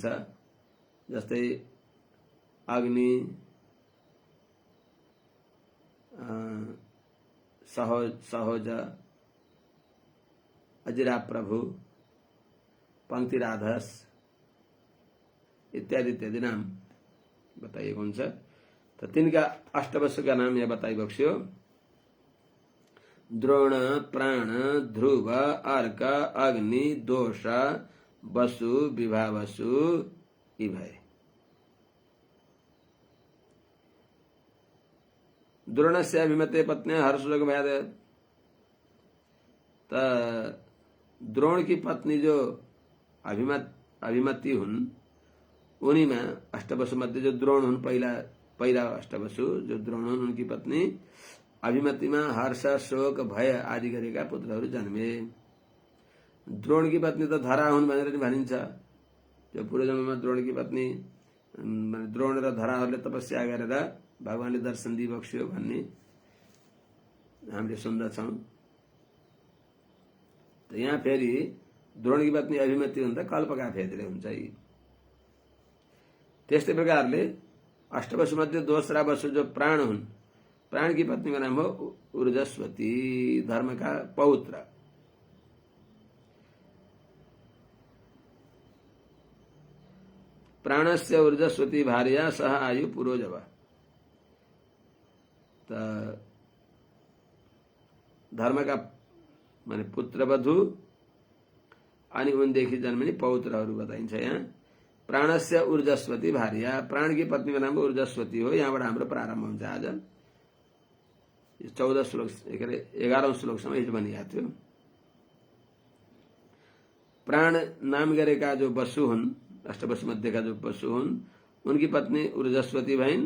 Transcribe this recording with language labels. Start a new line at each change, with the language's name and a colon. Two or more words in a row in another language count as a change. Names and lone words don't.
Nepali: जस्तै अग्नि, सहोज, अजिरा प्रभु, पंक्तिराधस इत्यादि इत्यादि नाम बताइएको हुन्छ। तो तिनका अष्टवसुका नाम यहाँ बताइबक्स्यो। द्रोण, प्राण, ध्रुव, अर्क, अग्नि, दोष, वसु, विभावसु यी भए।
Sanskrit: द्रोणस्य अभिमते पत्न्या हर्षलोक भयाद,
Nepali: द्रोण की पत्नी जो अभिमति हुन्, उनीमा अष्टवसु मध्ये जो द्रोण हुन्, पहिला अष्टवसु जो द्रोण हुन्, उनकी पत्नी अभिमतिमा हर्ष, शोक, भय आदि गरेका पुत्रहरू जन्मे। द्रोण की पत्नी त धरा हुन् भनेर नि भनिन्छ। जो पूर्वजन्ममा द्रोण की पत्नी द्रोण र धराहरूले तपस्या गरेर भगवानले दर्शन दिइबक्स्यो भन्ने हामीले सुन्दछौं। त यहाँ फेरि द्रोण की पत्नी अभिमति हुँदा कल्पका भेदले हुन्छ। त्यस्तै प्रकारले अष्टवसु मध्ये दोस्रा वसु जो प्राण हुन्, प्राण की पत्नी का नाम हो ऊर्जस्वती, धर्म का पौत्र।
Sanskrit: प्राणस्य ऊर्जस्वती भार्या सह आयु पुरोजव।
Nepali: धर्म का माने पुत्रवधु अनि उनदेखि जन्मिने पौत्रहरू बताइन्छ।
Sanskrit: यहाँ प्राणस्य ऊर्जस्वती भार्या,
Nepali: प्राण की पत्नी का नाम ऊर्जस्वती हो। यहाँबाट हाम्रो प्रारम्भ हुन्छ। आज 14 श्लोक 11औं श्लोकसम्म हिजो भनिएको थियो। प्राण नाम गरेका जो वसु हुन्, अष्टवसु मध्येका जो वसु हुन्, उनकी पत्नी ऊर्जस्वती भइन्।